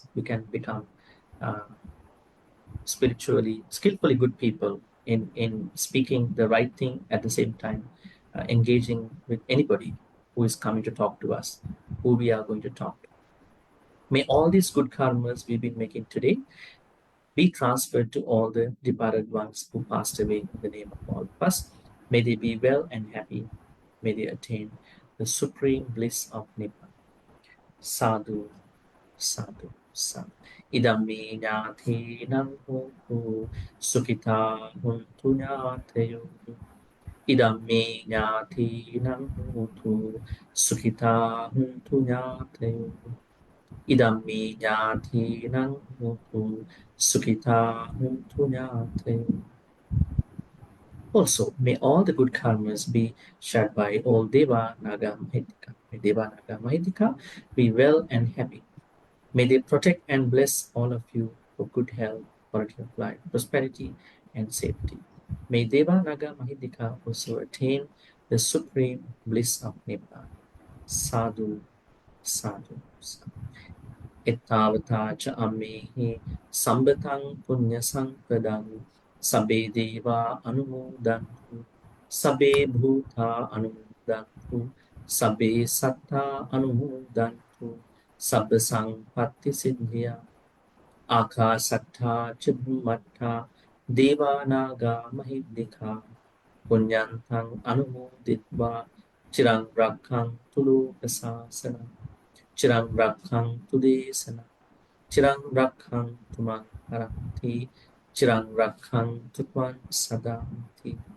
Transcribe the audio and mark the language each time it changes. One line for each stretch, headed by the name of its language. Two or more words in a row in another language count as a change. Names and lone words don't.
English: We can become uh, spiritually, skillfully good people in speaking the right thing at the same time, engaging with anybody who is coming to talk to us, who we are going to talk to. May all these good karmas we've been making today be transferred to all the departed ones who passed away in the name of all of us. May they be well and happy. May they attain the supreme bliss of Nibbana.
Pali: Sadhu, sadhu, sadhu. Idam me jnathinam hotu sukhita huntu jnatayo. Idam me jnathinam hotu sukhita huntu jnatayo. Idam me jnathinam hotu sukhita huntu jnatayo.
English: Also, may all the good karmas be shared by all
Pali: Deva Naga Mahitika.
English: May
Pali: Deva Naga Mahitika
English: be well and happy. May they protect and bless all of you for good health, quality of life, prosperity, and safety. May
Pali: Deva Naga Mahidika
English: also attain the supreme bliss of Nibbana.
Pali: Sadhu, sadhu, sadhu. Ettavata cha ammehi sambataṃ punya sampadaṃ sabbe deva anumodantu sabbe bhuta anumodantu sabbe satta anumodantu sabba sampatti siddhya akasattha ca bhummattha deva naga mahiddhika punyantaṃ anumoditva chirang rakkhaṃtu lokasasana chirang rakkhaṃtu desana chirang rakkhaṃtu maṃ paranti chirang rakkhaṃtu tvaṃ sadanti.